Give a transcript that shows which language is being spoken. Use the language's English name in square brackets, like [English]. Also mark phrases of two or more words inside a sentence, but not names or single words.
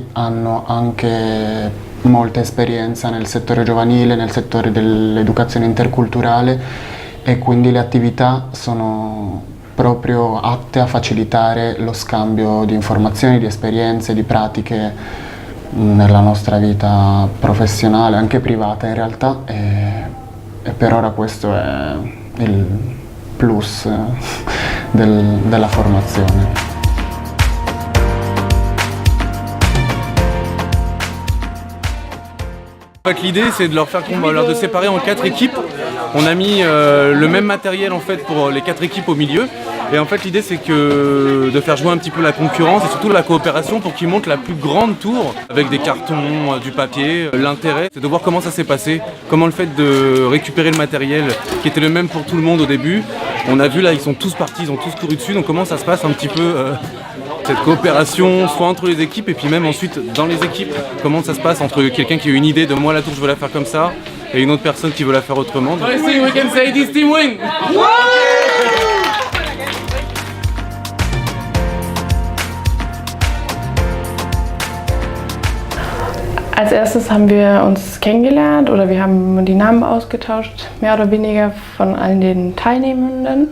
[Italian] hanno anche molta esperienza nel settore giovanile, nel settore dell'educazione interculturale, e quindi le attività sono proprio atte a facilitare lo scambio di informazioni, di esperienze, di pratiche nella nostra vita professionale, anche privata in realtà, e per ora questo è il plus della formazione. [French] En fait, l'idée c'est de leur séparer en 4 équipes. On a mis le même matériel en fait pour les 4 équipes au milieu. Et en fait l'idée c'est que de faire jouer un petit peu la concurrence et surtout la coopération pour qu'ils montent la plus grande tour avec des cartons, du papier. L'intérêt c'est de voir comment ça s'est passé, comment le fait de récupérer le matériel qui était le même pour tout le monde au début. On a vu là ils sont tous partis, ils ont tous couru dessus, donc comment ça se passe un petit peu cette coopération soit entre les équipes et puis même ensuite dans les équipes, comment ça se passe entre quelqu'un qui a une idée de moi la tour je veux la faire comme ça et une autre personne qui veut la faire autrement. [English] I think we can say this team win. [German] Als erstes haben wir uns kennengelernt oder wir haben die Namen ausgetauscht, mehr oder weniger von allen den Teilnehmenden.